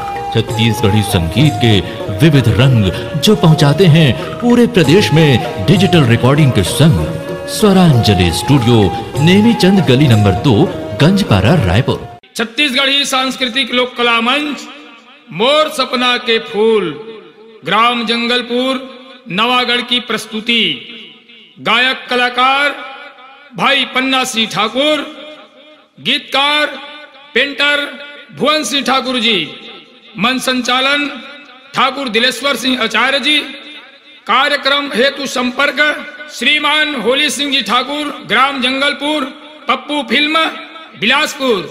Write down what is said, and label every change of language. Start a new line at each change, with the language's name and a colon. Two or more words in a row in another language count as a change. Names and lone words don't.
Hindi: छत्तीसगढ़ी संगीत के विविध रंग जो पहुंचाते हैं पूरे प्रदेश में
English: digital recording
Hindi: के संग। स्वरांजलि स्टूडियो, नेमीचंद गली नंबर 2, गंजपारा, रायपुर। छत्तीसगढ़ी सांस्कृतिक लोक कला मंच मोर सपना के फूल, ग्राम जंगलपुर, नवागढ़ की प्रस्तुति। गायक कलाकार भाई पन्ना सिंह ठाकुर, गीतकार पेंटर भुवन सिंह ठाकुर जी, मन संचालन ठाकुर दिलेश्वर सिंह आचार्य जी। कार्यक्रम हेतु संपर्क श्रीमान होली सिंह जी ठाकुर, ग्राम जंगलपुर, पप्पू फिल्म, बिलासपुर।